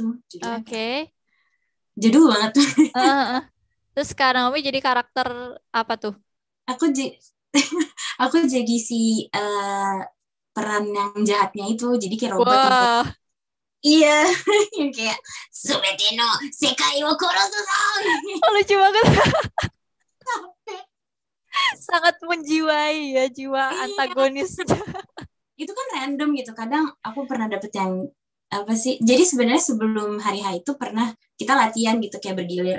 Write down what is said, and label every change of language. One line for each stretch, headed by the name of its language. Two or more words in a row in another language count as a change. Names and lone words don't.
Indonesian: Judulnya apa? Oke. Jadul banget. Eh. Terus Kak Naomi jadi karakter apa tuh? aku jadi aku jadi si peran yang jahatnya itu. Jadi kayak robot yang Wah, iya, yang kayak
Japanese: 全ての世界を殺すの.
Indonesian: lucu banget. Sangat menjiwai ya jiwa Iya, antagonis. itu kan random gitu. Kadang aku pernah dapet yang apa sih? Jadi sebenarnya sebelum hari H itu pernah kita latihan gitu kayak bergilir.